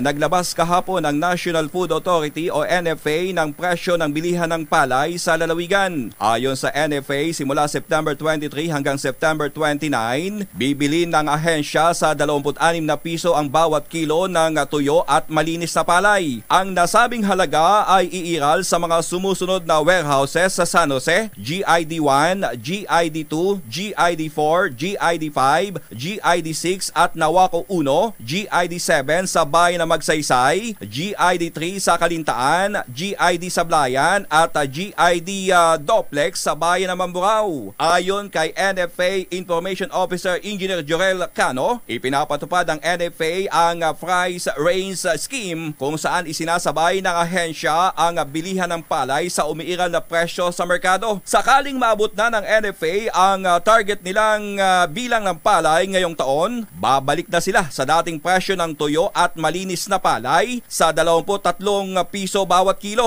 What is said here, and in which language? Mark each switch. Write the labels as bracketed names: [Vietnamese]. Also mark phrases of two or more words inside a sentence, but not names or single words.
[Filipino] Naglabas kahapon ang National Food Authority o NFA ng presyo ng bilihan ng palay sa lalawigan. Ayon sa NFA, simula September 23 hanggang September 29, bibili ng ahensya sa 26 na piso ang bawat kilo ng tuyo at malinis na palay. Ang nasabing halaga ay iiral sa mga sumusunod na warehouses sa San Jose, GID1, GID2, GID4, GID5, GID6 at Nawaco 1, GID7 sa bayan ng Magsaysay, GID3 sa Kalintaan, GID Sablayan at GID Doplex sa bayan ng Mamburao. Ayon kay NFA Information Officer Engineer Jorel Cano, ipinapatupad ng NFA ang [English] price range scheme [Filipino] kung saan isinasabay ng ahensya ang bilihan ng palay sa umiiral na presyo sa merkado. Sakaling maabot na ng NFA ang target nilang bilang ng palay ngayong taon, babalik na sila sa dating presyo ng tuyo at malinis na palay sa 23 piso bawat kilo.